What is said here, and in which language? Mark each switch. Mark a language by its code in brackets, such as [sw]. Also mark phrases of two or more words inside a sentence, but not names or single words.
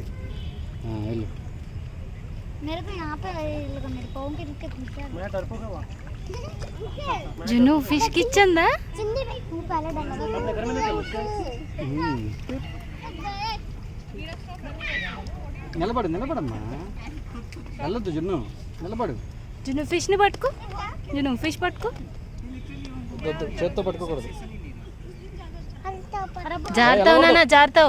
[te] వెళ్ళు. [hi] मेरे को यहाँ पे लगा मेरे पाँव के नीचे घुसा [te] జున్ను ఫిష్ కిచ్చిందా? [hi] चिंदी भाई तू पहले डाला [te] నిలబడు నిలబడమ్మా, వెళ్ళొద్దు జున్ను, నిలబడు. జున్ను ఫిష్ని పట్టుకో, జున్ను ఫిష్ పట్టుకో. చేత్తో పట్టుకోకూడదు. జారుతావు నాన్న, జారుతావు.